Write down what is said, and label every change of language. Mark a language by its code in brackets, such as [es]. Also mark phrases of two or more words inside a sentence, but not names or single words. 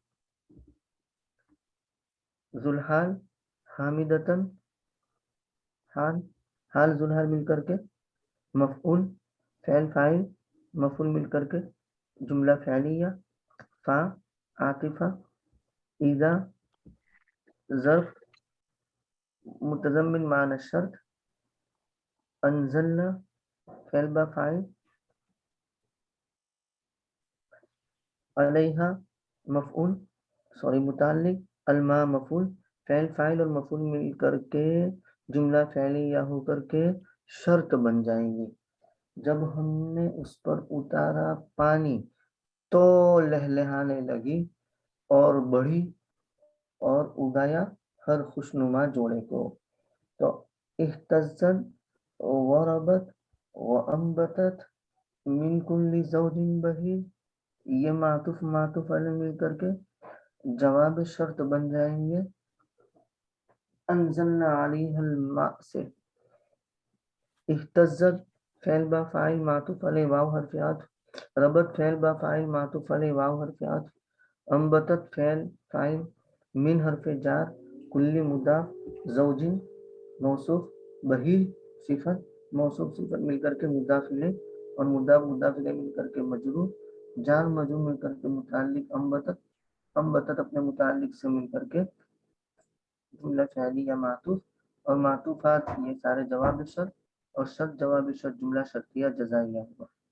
[ur] ذوالحال حامدتن حال، حال ذوالحال مل کر کے مفعول فعل فاعل مفعول مل کر کے جملہ فعلیہ، فا عاطفہ، اذا ظرف متضمن معنی شرط. انزلنا فعل با فاعل. علیہا مفعول متعلق. الماء مفعول. فعل فاعل اور مفعول مل کر کے جملہ فعلیہ ہو کر کے شرط بن جائیں گی. جب ہم نے اس پر اتارا پانی تو لہلہانے لگی اور بڑھی اور اگایا ہر خوشنما جوڑے کو. تو [ar] اہتزت وربت وانبتت من کل زوج بہیج، [ur] یہ معطوف علیہ مل کر کے جواب شرط بن جائیں گے [ar] انزلنا علیہ الماء [ur] سے. اہتزت فعل با فاعل معطوف علیہ واو حرف عطف. ربط فعل با فاعل معطوف علیہ واو حرف عطف. انبتت فعل فاعل من حرف جار کل مضاف زوجین موصوف بہیج صفت موصوف صفت مل کر کے مضاف الیہ اور مضاف الیہ مل کر کے مجرور جار مجرور مل کر کے متعلق انبتت اپنے متعلق سے مل کر کے جملہ فعلی یا معطوف اور معطوفات یہ سارے جواب شرط اور شرط جواب شرط جملہ شرطیہ جزائیہ ہوگا.